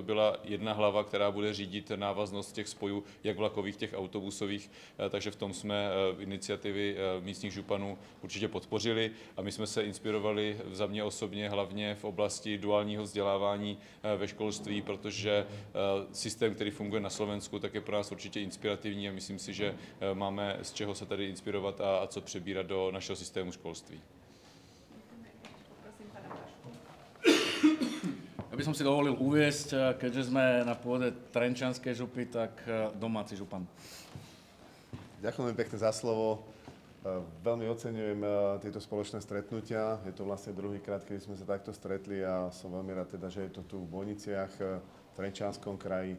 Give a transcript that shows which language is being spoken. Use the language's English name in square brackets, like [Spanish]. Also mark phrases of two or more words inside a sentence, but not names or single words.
[Czech] byla jedna hlava, která bude řídit návaznost těch spojů, jak vlakových, těch autobusových, takže v tom jsme iniciativy místních županů určitě podpořili a my jsme se inspirovali za mě osobně hlavně v oblasti duálního vzdělávání ve školství, protože systém, který funguje na Slovensku, tak je pro nás určitě inspirativní a myslím si, že máme z čeho se tady inspirovat a co přebírat do našeho systému školství. [Slovak] Ja by som si dovolil uviesť, keďže sme na pôde Trenčianskej župy, tak domáci župan. Ďakujem pekne za slovo. Veľmi oceňujem tieto spoločné stretnutia. Je to vlastne druhýkrát, kedy sme sa takto stretli a som veľmi rád teda, že je to tu v Bojniciach, v Trenčianskom kraji.